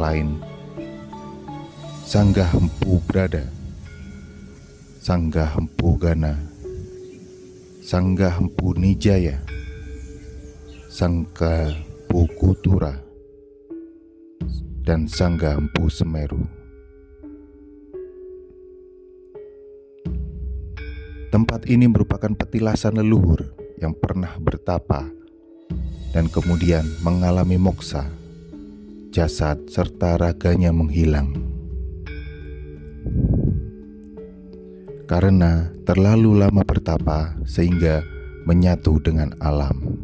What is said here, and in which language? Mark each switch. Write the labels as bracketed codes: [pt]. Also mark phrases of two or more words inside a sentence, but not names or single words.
[id] lain Sanggah Empu Brada, Sanggah Empu Gana, Sanggah Empu Nijaya, Sanggah Empu Kutura, dan Sanggah Empu Semeru. Tempat ini merupakan petilasan leluhur yang pernah bertapa dan kemudian mengalami moksa, jasad serta raganya menghilang karena terlalu lama bertapa sehingga menyatu dengan alam.